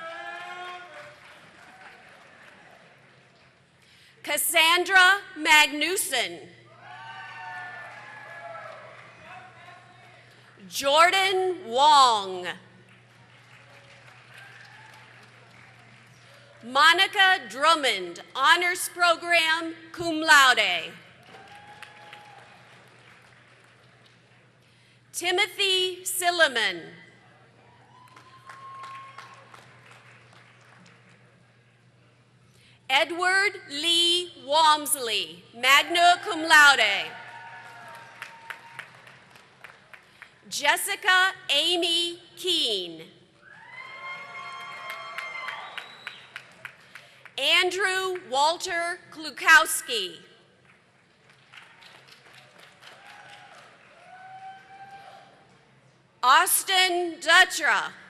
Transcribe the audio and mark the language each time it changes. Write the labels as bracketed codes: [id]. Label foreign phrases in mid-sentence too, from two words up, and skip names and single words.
[en] Cassandra Magnuson. Jordan Wong. Monica Drummond, honors program, [la] cum laude. [en] Timothy Silliman. Edward Lee Walmsley, [la] magna cum laude. [en] Jessica Amy Keene. Andrew Walter Klukowski. Austin Dutra.